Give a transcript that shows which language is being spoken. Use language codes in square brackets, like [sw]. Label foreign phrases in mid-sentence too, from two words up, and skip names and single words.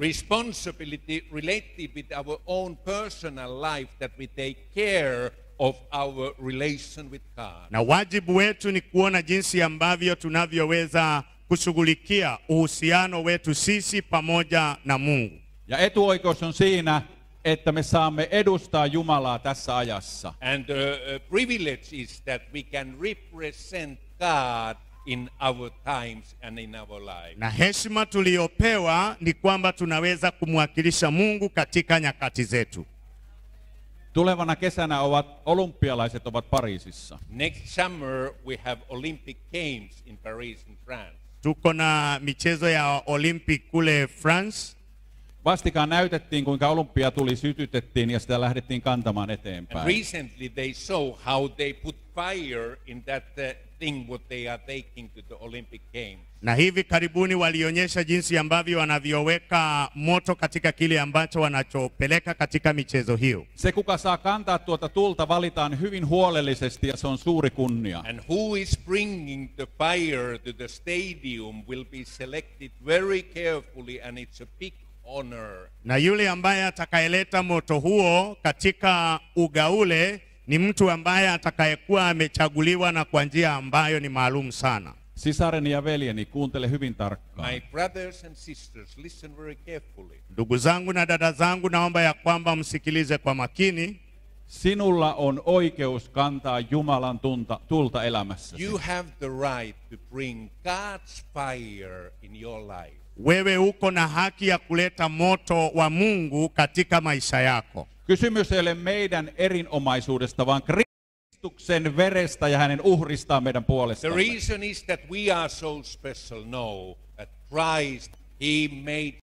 [en] Responsibility related with our own personal life, that we take care of our relation with God. [sw] Na wajibu wetu ni kuona jinsi ambavyo tunavyoweza kushughulikia uhusiano wetu sisi pamoja na Mungu. [fi] Ja etuoikeus on siinä, että me saamme edustaa Jumalaa tässä ajassa. [en] And the privilege is that we can represent God in our times and in our life. [sw] Na heshima tuliyopewa ni kwamba tunaweza kumwakilisha Mungu katika nyakati zetu. [fi] Tulevana kesänä olympialaiset ovat Pariisissa. [en] Next summer we have Olympic Games in Paris in France. [sw] Tuko na michezo ya Olympic kule France. [fi] Vastikään näytettiin, kuinka olympia tuli, sytytettiin ja sitä lähdettiin kantamaan [en] And [fi] eteenpäin. [en] recently they saw how they put fire in that thing what they are taking to the Olympic Games. [sw] Na hivi karibuni walionyesha jinsi ambavyo wanavyoweka moto katika kile ambacho wanachopeleka katika michezo hiyo. [fi] Se, kuka saa kantaa tuota tulta, valitaan hyvin huolellisesti ja se on suuri kunnia. [en] And who is bringing the fire to the stadium will be selected very carefully, and it's a big honor. [sw] Na yule ambaye atakayeleta moto huo katika uga ule ni mtu ambaye atakayekuwa amechaguliwa na kwa njia ambayo ni maalum sana. [fi] Sisareni ja veljeni, kuuntele hyvin tarkkaan. [en] My brothers and sisters, listen very carefully. [sw] Ndugu zangu na dada zangu, naomba ya kwamba msikilize kwa makini. [fi] Sinulla on oikeus kantaa Jumalan tulta elämässäsi. [en] You have the right to bring God's fire in your life. [sw] Wewe uko na haki ya kuleta moto wa Mungu katika maisha yako. [fi] Kysymys ei ole meidän erinomaisuudesta, vaan Kristuksen verestä ja hänen uhristaan meidän [en] The [fi] puolestamme. [en] reason is that we are so special. No, that Christ, He made